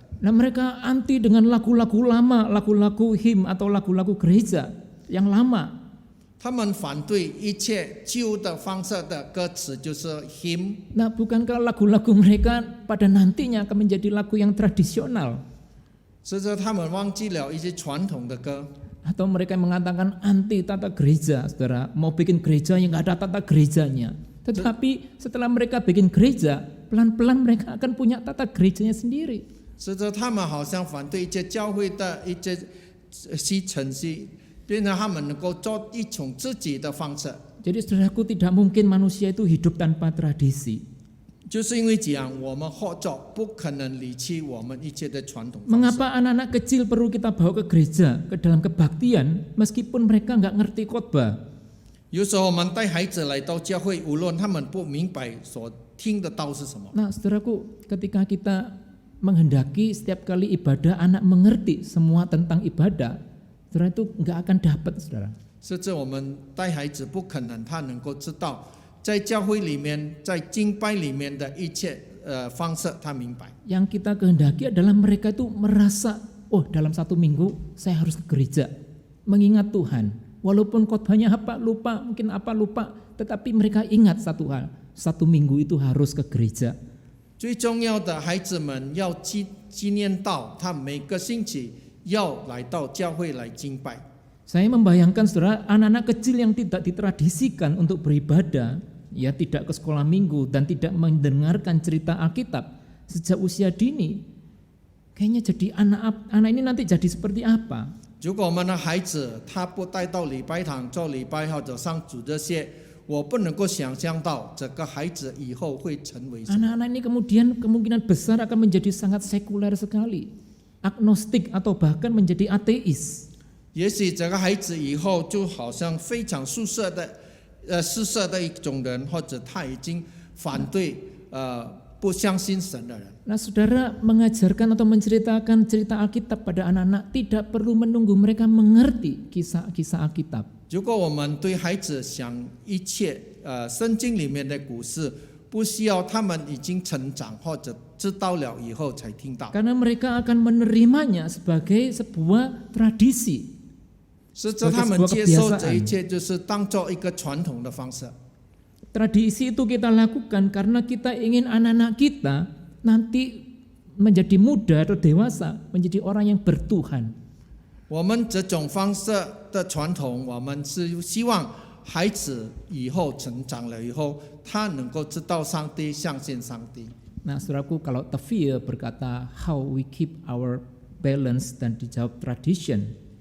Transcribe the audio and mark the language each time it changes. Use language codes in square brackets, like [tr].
[id] Nah mereka anti dengan lagu-lagu lama, lagu-lagu him atau lagu-lagu gereja yang lama. [zh] 他们反对一切旧的方式的歌词，就是 hymn。 [id] Nah bukankah lagu-lagu mereka pada nantinya akan menjadi lagu yang tradisional? [zh] 是指他们忘记了一些传统的歌。 [id] Atau mereka yang mengatakan anti tata gereja, saudara, mau bikin gereja yang nggak ada tata gerejanya. Tetapi setelah mereka bikin gereja, pelan-pelan mereka akan punya tata gerejanya sendiri. [zh] 是指他们好像反对一些教会的一些程序，变成他们能够做一种自己的方式。 [id] Jadi saudaraku, tidak mungkin manusia itu hidup tanpa tradisi. [zh] 就是因为这样，我们合作不可能离弃我们一切的传统方式。 [id] Mengapa anak-anak kecil perlu kita bawa ke gereja, ke dalam kebaktian, meskipun mereka nggak ngerti khotbah? [zh] 有时候我们带孩子来到教会，无论他们不明白所听的道是什么， [id] Nah, saudaraku, ketika kita menghendaki setiap kali ibadah anak mengerti semua tentang ibadah, saudara itu nggak akan dapat, saudara. [zh] 甚至我们带孩子不可能他能够知道，在教会里面，在敬拜里面的一切方式，他明白。 [id] Yang kita kehendaki adalah mereka itu merasa, oh dalam satu minggu saya harus ke gereja, mengingat Tuhan. Walaupun khotbahnya apa lupa, mungkin apa lupa, tetapi mereka ingat satu hal, satu minggu itu harus ke gereja. [zh] 最重要的，孩子们要纪念到他每个星期要来到教会来敬拜。 [id] Saya membayangkan saudara, anak-anak kecil yang tidak ditradisikan untuk beribadah, ya tidak ke sekolah minggu dan tidak mendengarkan cerita Alkitab sejak usia dini, kayaknya jadi anak ini nanti jadi seperti apa? [zh] 如果我们的孩子他不带到礼拜堂做礼拜或者上主这些，我不能够想象到这个孩子以后会成为什么。 [id] Anak-anak ini kemudian kemungkinan besar akan menjadi sangat sekuler sekali, agnostik atau bahkan menjadi ateis. [zh] 也许这个孩子以后就好像非常世色的一种人，或者他已经反对不相信神的人。 [id] Nah, saudara mengajarkan atau menceritakan cerita Alkitab pada anak-anak tidak perlu menunggu mereka mengerti kisah-kisah Alkitab. [zh] 如果我们对孩子讲一切圣经里面的故事，不需要他们已经成长或者知道了以后才听到， [id] Karena mereka akan menerimanya sebagai sebuah tradisi. [zh] 是这他们接受这一切就是当做一个传统的方式。 [id] Tradisi itu kita lakukan karena kita ingin anak-anak kita nanti menjadi muda atau dewasa, menjadi orang yang bertuhan. [zh] 我们这种方式的传统，我们是希望孩子以后成长了以后，他能够知道上帝，相信上帝。 [id] Nah, saudaraku, kalau Tafsir berkata [en] how we keep our balance [id] dan dijawab tradition.